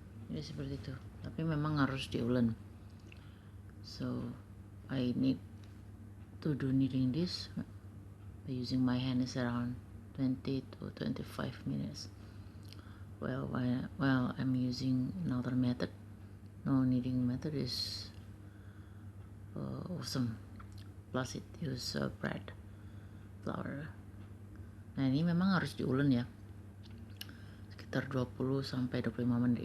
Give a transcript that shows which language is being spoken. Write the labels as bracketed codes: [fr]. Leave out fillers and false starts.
[id] Ini seperti itu, tapi memang harus diulen. [en] So I need to do kneading this by using my hand is around 20 to 25 minutes. Well, I'm using another method. No, kneading method is awesome. Plus it use bread flour. [id] Nah ini memang harus diulen ya, sekitar 20 sampai 25 menit.